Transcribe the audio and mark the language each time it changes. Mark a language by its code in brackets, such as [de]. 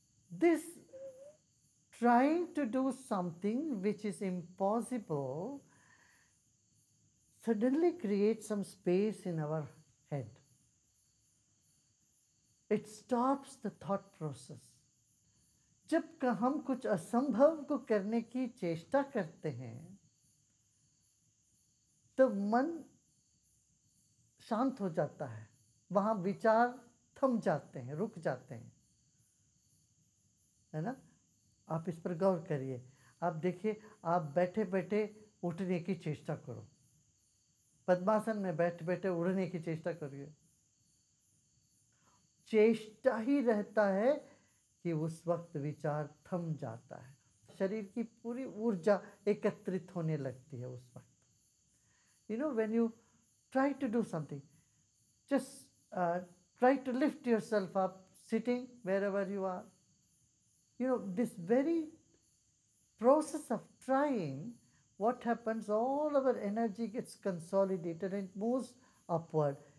[en] This trying to do something which is impossible suddenly creates some space in our head. It stops the thought process. [hi] जब हम कुछ असंभव को करने की चेष्टा करते हैं तो मन शांत हो जाता है, वहाँ विचार थम जाते हैं, रुक जाते हैं, है ना? आप इस पर गौर करिए। आप देखिए, आप बैठे बैठे उठने की चेष्टा करो, पद्मासन में बैठे बैठे उड़ने की चेष्टा करिए। चेष्टा ही रहता है कि उस वक्त विचार थम जाता है, शरीर की पूरी ऊर्जा एकत्रित होने लगती है उस वक्त। [en] When you try to do something, just try to lift yourself up, sitting wherever you are. This very process of trying, what happens, all our energy gets consolidated and moves upward.